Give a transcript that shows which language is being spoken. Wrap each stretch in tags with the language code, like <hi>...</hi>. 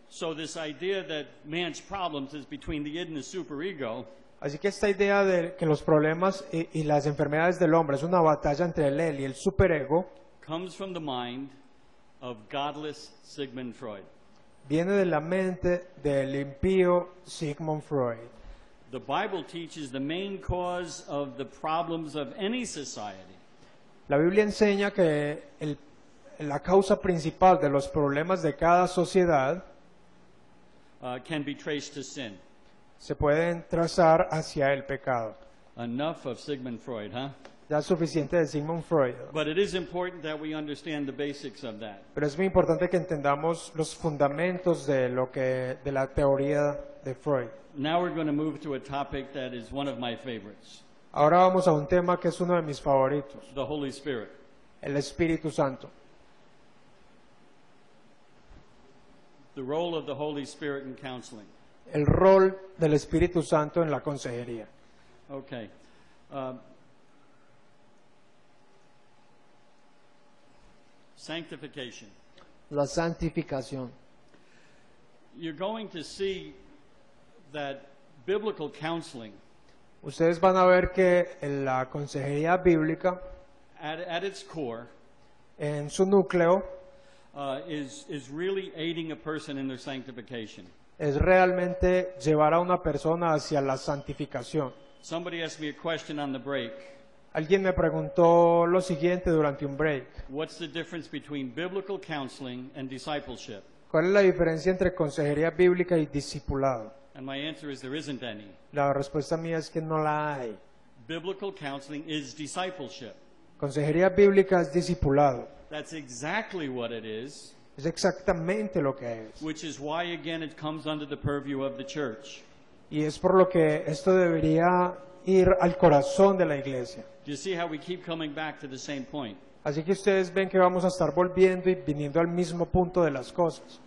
<en>So this idea that man's problems is between the id and the superego</en> <es>Así que esta idea de que los problemas y las enfermedades del hombre es una batalla entre el él y el superego</es> <en>comes from the mind of godless Sigmund Freud.</en> <es>viene de la mente del impío Sigmund Freud.</es> <en>The Bible teaches the main cause of the problems of any society</en> <es>La Biblia enseña que la causa principal de los problemas de cada sociedad</es> <en>can be traced to sin.</en> <es>se pueden trazar hacia el pecado.</es> <en>Enough of Sigmund Freud, huh?</en> <es>Ya es suficiente de Sigmund Freud.</es> <en>But it is important that we understand the basics of that.</en> <es>Pero es muy importante que entendamos los fundamentos de la teoría de Freud.</es> <en>Now we're going to move to a topic that is one of my favorites,</en> <es>Ahora vamos a un tema que es uno de mis favoritos,</es> <en>the Holy Spirit.</en> <es>el Espíritu Santo.</es> <en>The role of the Holy Spirit in counseling.</en> <es>El rol del Espíritu Santo en la consejería.</es> <en>Okay. Sanctification.</en> <es>La santificación.</es> <en>You're going to see that biblical counseling,</en> <es>Ustedes van a ver que en la consejería bíblica,</es> <en>at its core,</en> <es>en su núcleo,</es> <en>is really aiding a person in their sanctification.</en> <es>es realmente llevar a una persona hacia la santificación.</es> <en>Somebody asked me a question on the break.</en> <es>Alguien me preguntó lo siguiente durante un break.</es> <en>What's the difference between biblical counseling and discipleship?</en> <es>¿Cuál es la diferencia entre consejería bíblica y discipulado?</es> <en>And my answer is there isn't any.</en> <es>La respuesta mía es que no la hay.</es> <en>Biblical counseling is discipleship.</en> <es>Consejería bíblica es discipulado.</es> <en>That's exactly what it is,</en> <es>Es exactamente lo que es.</es> <en>which is why, again, it comes under the purview of the church.</en> <es>Y es por lo que esto debería ir al corazón de la iglesia.</es> <en>Do you see how we keep coming back to the same point?</en> <es>Así que ustedes ven que vamos a estar volviendo y viniendo al mismo punto de las cosas.</es>